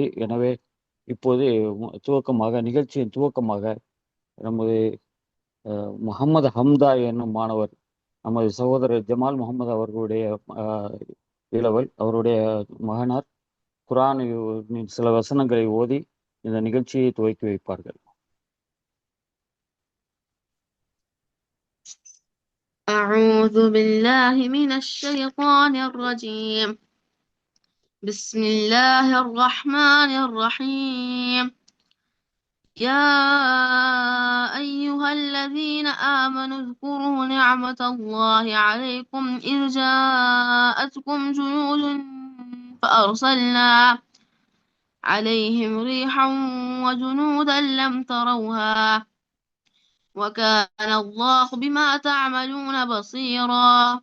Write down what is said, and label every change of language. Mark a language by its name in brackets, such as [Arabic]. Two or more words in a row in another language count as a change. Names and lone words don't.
[Tamil] எனவே இப்போது துவக்கமாக, நிகழ்ச்சியின் துவக்கமாக நமது முகமது ஹம்தா என்னும் மாணவர், நமது சகோதரர் ஜமால் முகமது அவர்களுடைய இளவல், அவருடைய மகனார் குர்ஆனின் சில வசனங்களை ஓதி இந்த நிகழ்ச்சியை துவக்கி வைப்பார்கள். [Arabic] أعوذ بالله من الشيطان الرجيم. بسم الله الرحمن الرحيم. يا أيها الذين آمنوا اذكروا نعمة الله عليكم إذ جاءتكم جنود فأرسلنا عليهم ريحا وجنودا لم تروها وكان الله بما تعملون بصيرا.